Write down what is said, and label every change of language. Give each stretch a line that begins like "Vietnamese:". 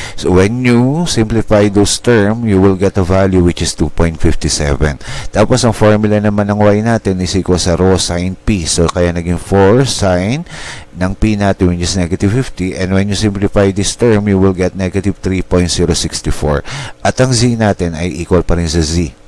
English: So when you simplify those terms, you will get a value which is 2.57.
Filipino: Tapos ang formula naman ng Y natin is equal sa rho sine P. So kaya naging 4 sine ng P natin which is negative 50, and
English: when you simplify this term, you will get negative 3.064.
Filipino: At ang Z natin ay equal pa rin sa Z.